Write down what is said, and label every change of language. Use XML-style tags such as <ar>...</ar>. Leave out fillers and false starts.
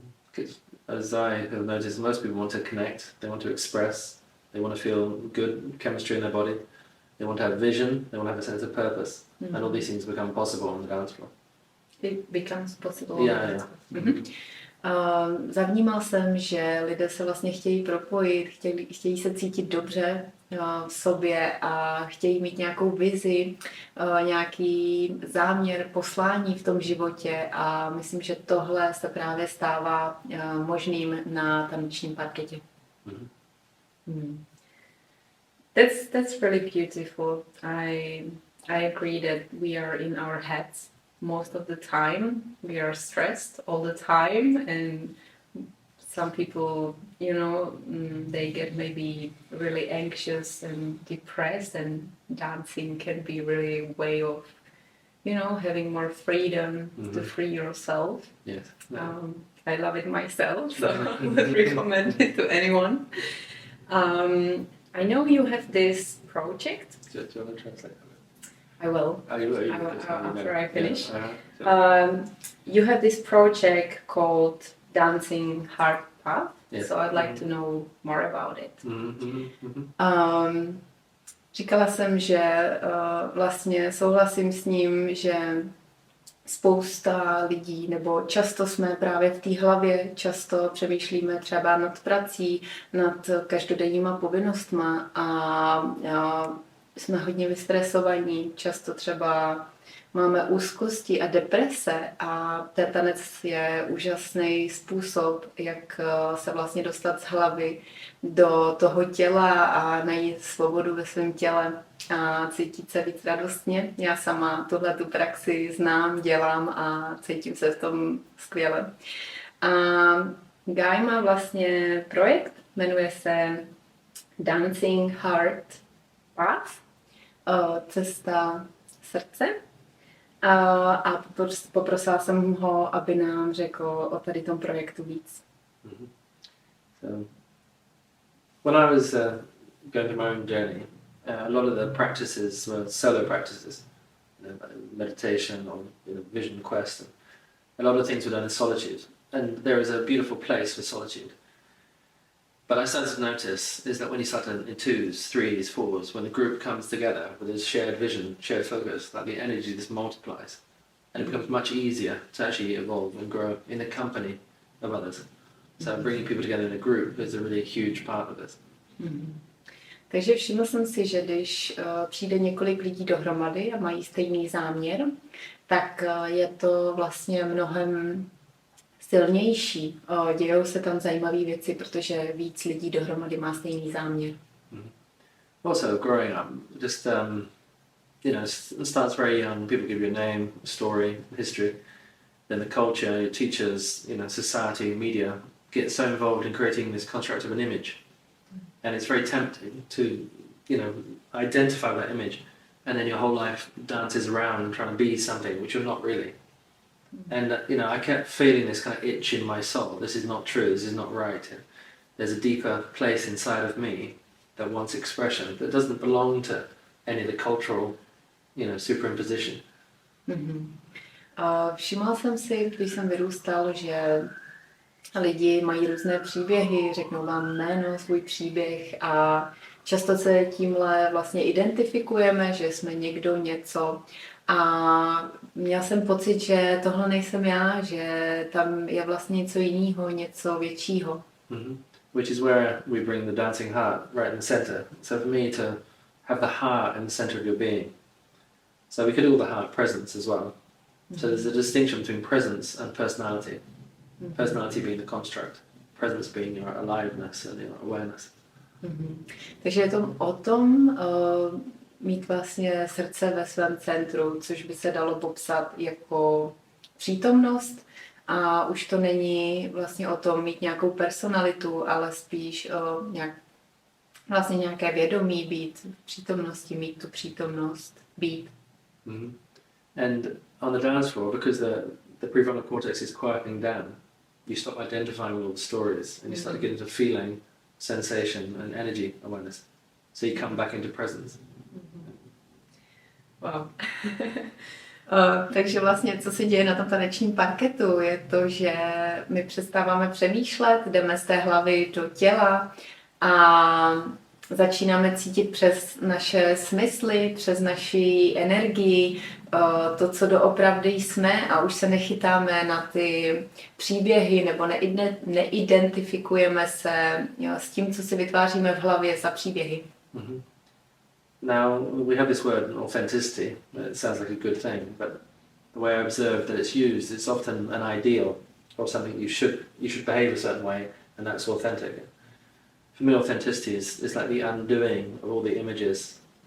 <en>Because as I have noticed, most people want to connect, they want to express, they want to feel good chemistry in their body, they want to have vision, they want to have a sense of purpose, and all these things become possible on the dance floor. It becomes possible. Yeah. Mm-hmm.</en> <cs>Zavnímal jsem, že lidé se vlastně chtějí propojit, chtějí se cítit dobře v sobě a chtějí mít nějakou vizi, nějaký záměr, poslání v tom životě a myslím, že tohle se právě stává možným na tanečním parketě. Mm-hmm. Mm.</cs> <en>That's really beautiful. I agree that we are in our heads most of the time. We are stressed all the time, and some people, you know, they get maybe really anxious and depressed, and dancing can be really a way of, you know, having more freedom to free yourself. Yes. I love it myself, so I would recommend it to anyone. I know you have this project. Do you want to translate that? I will. After I finish. Yeah. You have this project called Dancing Heart Path, Yes. so I'd like to know more about it. Mm-hmm.</en> <cs>Říkala jsem, že vlastně souhlasím s ním, že spousta lidí, nebo často jsme právě v té hlavě, často přemýšlíme třeba nad prací, nad každodenníma povinnostma a jsme hodně vystresovaní, často třeba máme úzkosti a deprese a ten tanec je úžasný způsob, jak se vlastně dostat z hlavy do toho těla a najít svobodu ve svém těle a cítit se víc radostně. Já sama tuhletu praxi znám, dělám a cítím se v tom skvěle. A Guy má vlastně projekt, jmenuje se Dancing Heart Path, cesta srdce. A poprosila jsem ho, aby nám řekl o tady tom projektu víc. Mm-hmm.</cs> <en>So, when I was going through my own journey, a lot of the practices were solo practices, you know, meditation or vision quest. And a lot of things were done in solitude, and there is a beautiful place for solitude. But I started to notice is that when you start in twos, threes, fours, when the group comes together with this shared vision, shared focus, that the energy just multiplies. And it becomes much easier to actually evolve and grow in the company of others. So bringing people together in a group is a really huge part of this. Mm-hmm.</en> <cs>Takže všiml jsem si, že když přijde několik lidí dohromady a mají stejný záměr, tak je to vlastně mnohem silnější. Dějou se tam zajímavé věci, protože víc lidí dohromady má stejný záměr.</cs> <en>Also, growing up, just you know, it starts very young. People give you a name, a story, history. Then the culture, your teachers, you know, society, media get so involved in creating this construct of an image, and it's very tempting to, you know, identify that image, and then your whole life dances around trying to be something which you're not really. And you know, I kept feeling this kind of itch in my soul. This is not true. This is not right. There's a deeper place inside of me that wants expression that doesn't belong to any of the cultural, you know, superimposition. Mm-hmm.</en> <cs>Všimla jsem si, když jsem vyrůstal, že lidi mají různé příběhy, řeknou vám jméno, svůj příběh a často se tímhle vlastně identifikujeme, že jsme někdo něco. A měl jsem pocit, že tohle nejsem já, že tam je vlastně něco jiného, něco většího. Mm-hmm.</cs> <en>Which is where we bring the dancing heart right in the center. So for me to have the heart in the center of your being. So we could do all the heart presence as well. So there's a distinction between presence and personality. Personality being the construct, presence being your aliveness and your awareness.</en> <cs>Takže je to o tom mít vlastně srdce ve svém centru, což by se dalo popsat jako přítomnost. A už to není vlastně o tom mít nějakou personalitu, ale spíš vlastně nějaké vědomí, být v přítomnosti, mít tu přítomnost, být.</cs> <en>And on the dance floor, because the prefrontal cortex is quieting down, you stop identifying with all the stories and you start to get into feeling, sensation and energy awareness. So you come back into presence. Wow.</en> <cs>Takže vlastně, co se děje na tom tanečním parketu, je to, že my přestáváme přemýšlet, jdeme z té hlavy do těla a začínáme cítit přes naše smysly, přes naši energii, to, co doopravdy jsme a už se nechytáme na ty příběhy nebo neidentifikujeme se s tím, co si vytváříme v hlavě za příběhy.</cs> <en>Now, we have this word authenticity. It sounds like a good thing, but the way I observe that it's used, it's often an ideal or something you should behave a certain way, and that's authentic. For me, authenticity is like the undoing of all the images.</en>